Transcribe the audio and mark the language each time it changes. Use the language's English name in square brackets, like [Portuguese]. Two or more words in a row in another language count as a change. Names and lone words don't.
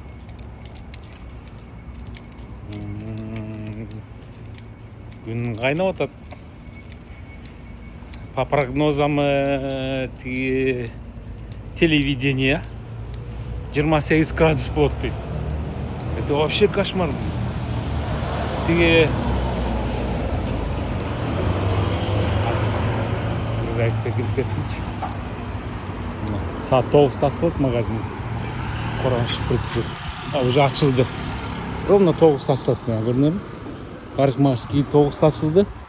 [Kyrgyz] Күн кайнап атат. [Russian] По прогнозам [Kyrgyz] тиги телевидение 28 градус болот дейт. [Russian] Это вообще кошмар. [Kyrgyz] Тиги зайкта кирип кетсинчи. Саат 9-та ачылат магазин. Коронуп кетти. Уже ачылды. Ровно 9-та ачылат, көрдүңөрбү? Парикмахерский 9-та ачылды.